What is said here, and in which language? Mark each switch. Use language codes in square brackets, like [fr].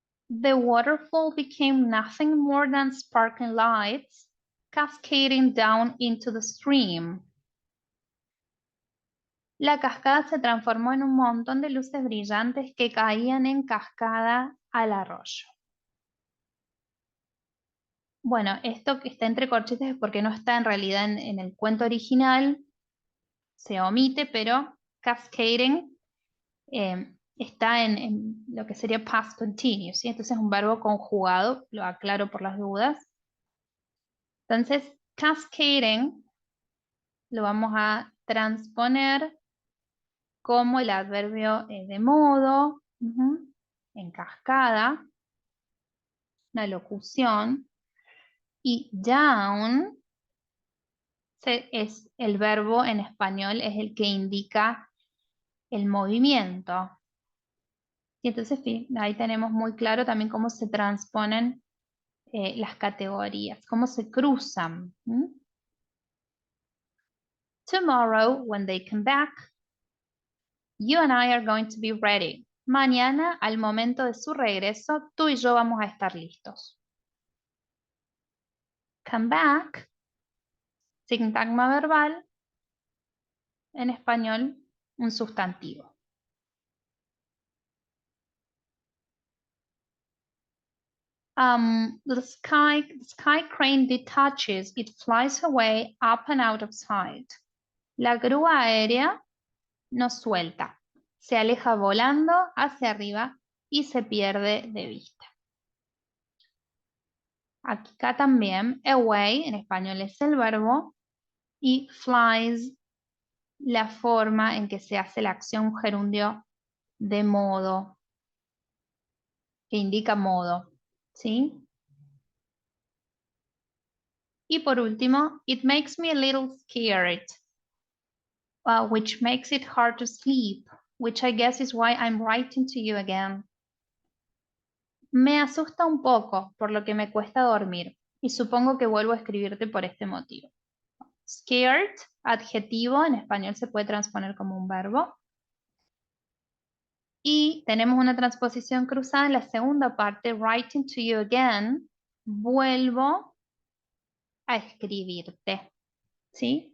[en] The waterfall became nothing more than sparkling lights cascading down into the stream. [es] La cascada se transformó en un montón de luces brillantes que caían en cascada al arroyo. Bueno, esto que está entre corchetes es porque no está en realidad en el cuento original, se omite, pero cascading está en lo que sería past continuous, ¿sí? Entonces es un verbo conjugado, lo aclaro por las dudas. Entonces, cascading lo vamos a transponer como el adverbio de modo, en cascada, una locución, y down es el verbo en español, es el que indica el movimiento. Y entonces ahí tenemos muy claro también cómo se transponen las categorías, cómo se cruzan. [en] Tomorrow, when they come back, you and I are going to be ready. [es] Mañana, al momento de su regreso, tú y yo vamos a estar listos. Come back, sintagma verbal, en español, un sustantivo. [en] The sky crane detaches, it flies away up and out of sight. [es] La grúa aérea nos suelta, se aleja volando hacia arriba y se pierde de vista. Acá también, away en español es el verbo y flies la forma en que se hace la acción gerundio de modo, que indica modo, ¿sí? Y por último, [en] it makes me a little scared, which makes it hard to sleep, which I guess is why I'm writing to you again. [es] Me asusta un poco, por lo que me cuesta dormir, y supongo que vuelvo a escribirte por este motivo. Scared, adjetivo, en español se puede transponer como un verbo. Y tenemos una transposición cruzada en la segunda parte, [en] writing to you again, [es] vuelvo a escribirte, ¿sí?